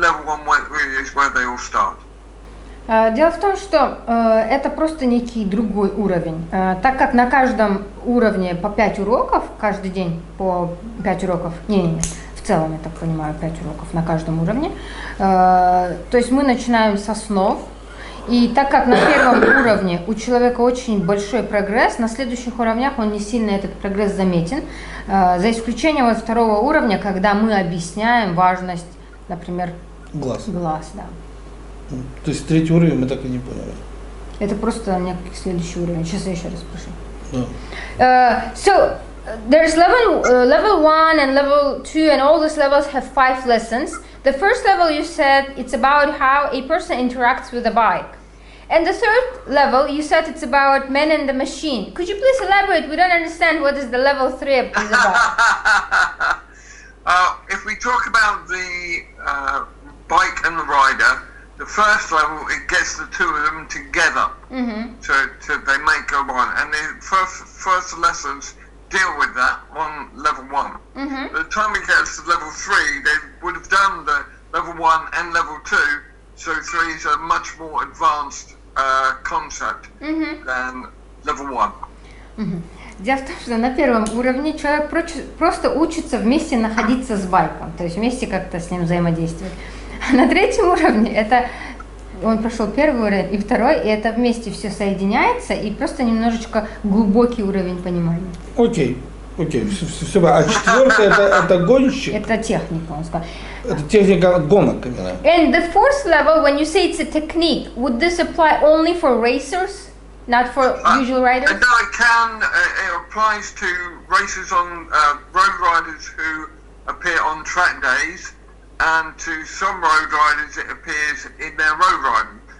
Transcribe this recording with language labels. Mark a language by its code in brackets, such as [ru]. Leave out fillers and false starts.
[en] Level 1 is where they all start. [ru] Дело в том, что это просто некий другой уровень. Так как на каждом уровне по 5 уроков, каждый день по 5 уроков, в целом, я так понимаю, 5 уроков на каждом уровне. То есть мы начинаем с основ. И так как на первом уровне у человека очень большой прогресс, на следующих уровнях он не сильно этот прогресс заметен. За исключением вот 2-го уровня, когда мы объясняем важность, например, глаз, да. То есть третий уровень мы так и не поняли. Это просто некий следующий уровень. Сейчас я еще раз спрошу. Да. [en] So there's level 1 and level 2 and all these levels have 5 lessons. The first level you said it's about how a person interacts with a bike. And the third level you said it's about man and the machine. Could you please elaborate? We don't understand what is the level 3 is about. If we talk about the bike and the rider, the first level, it gets the two of them together. So they make go on. And the first lessons deal with that on level 1. By the time it gets to level 3, they would have done the level 1 and level 2. So 3 is a much more advanced concept than level 1. [ru] Дело в том, что на первом уровне человек просто учится вместе находиться с байком, то есть вместе как-то с ним взаимодействовать. А на третьем уровне это он прошел первый уровень и второй, и это вместе все соединяется, и просто немножечко глубокий уровень понимания. Окей, все. А четвертый это гонщик? Это техника, он сказал. Это техника гонок именно. [en] And the fourth level, when you say it's a technique, would this apply only for racers, not for usual riders? No, it can. It applies to racers on road riders who appear on track days, and to some road riders it appears in their road riding.